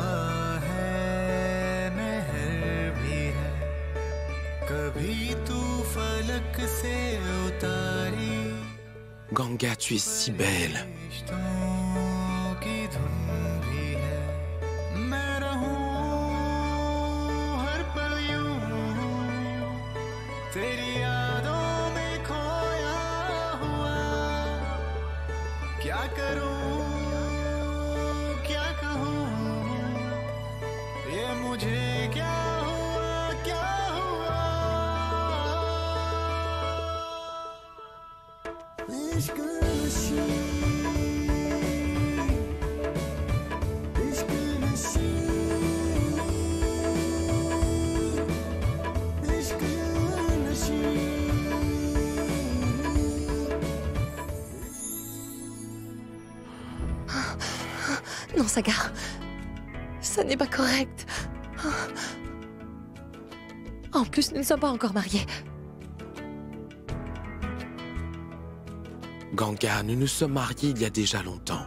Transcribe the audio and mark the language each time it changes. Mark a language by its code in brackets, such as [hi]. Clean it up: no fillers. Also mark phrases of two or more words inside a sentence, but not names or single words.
[hi] है महर भी है कभी तू फलक से उतारी [fr] Ganga, tu es si belle. [hi] की धुन भी है मैं रहूं हर पल यूं तेरी यादों में खोया हुआ क्या करूं क्या कहूं ये मुझे क्या हुआ क्या हुआ इश्क नशी इश्क नशी इश्क नशी [fr] Non, Sagar. Ça n'est pas correct. En plus, nous ne sommes pas encore mariés. Ganga, nous nous sommes mariés il y a déjà longtemps.